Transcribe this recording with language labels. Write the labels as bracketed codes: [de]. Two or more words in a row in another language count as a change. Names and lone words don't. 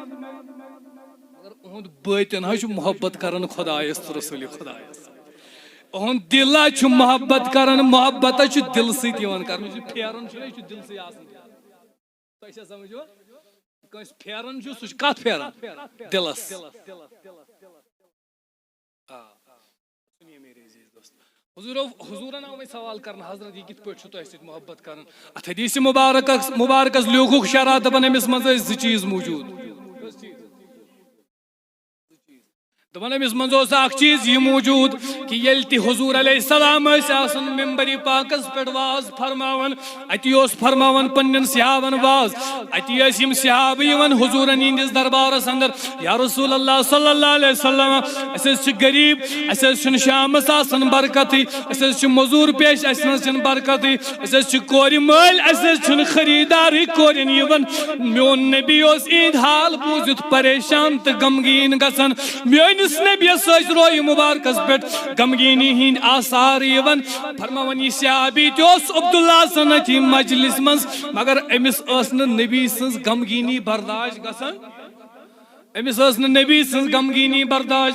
[ks] باطن ہے محبت کران خدایس تو رسول خدایس اہن دل ہے محبت کران محبت ہے دل سۭتۍ یِوان کرنہٕ یہِ پھیران چھُ یہِ چھُ دل سۭتۍ آسان تۄہہِ چھا سمجھ کٲنٛسہِ پھیران چھُ سُہ چھُ کتھ پھیران دلس حضورن آو سوال کرنا حضرت یہ کت پٲٹھۍ چھُ تۄہہِ سۭتۍ محبت کران اتھ حدیث مبارکس لیوکھُکھ شرح دپان أمِس منٛز ٲسۍ زٕ چیٖز موٗجوٗد دپان أمِس منٛز اوس اکھ چیٖز یہِ موٗجوٗد کہِ ییٚلہِ تہِ حضوٗر [ar] علیہ السلام [ks] ٲسۍ آسان ممبرِ پاکس پٮ۪ٹھ واز فرماوان اتی اوس فرماوان پننٮ۪ن صحابن واز اتی ٲسۍ یِم صحابہٕ یِوان حضوٗرن ہٕنٛدِس دربارس اندر [ar] یا رسول اللہ صلی اللہ علیہ وسلم [ks] أسۍ حظ چھِ غریٖب اَسہِ حظ چھُنہٕ شامس آسان برکتٕے أسۍ حظ چھِ موٚزوٗر پیش اَسہِ نہ حظ چھنہٕ برکتٕے أسۍ حظ چھِ کورِ مٲلۍ اَسہِ حظ چھُنہٕ خریٖدارٕے کورٮ۪ن یِوان میون نبی اوس یِہنٛدۍ حال بوٗزِتھ پریشان تہٕ غمگیٖن گژھان میٲنِس نبیَس ٲسۍ رویہِ مُبارکس پٮ۪ٹھ غمگیٖنی ہٕنٛدۍ آثار یِوان فرماوان یہِ صحابی تہِ اوس عبداللہ آسان أتھی مجلس منٛز مگر أمِس ٲس نہٕ نبی سٕنٛز غمگیٖنی برداش گژھان أمِس ٲس نہٕ نبی سٕنٛز غمگیٖنی برداش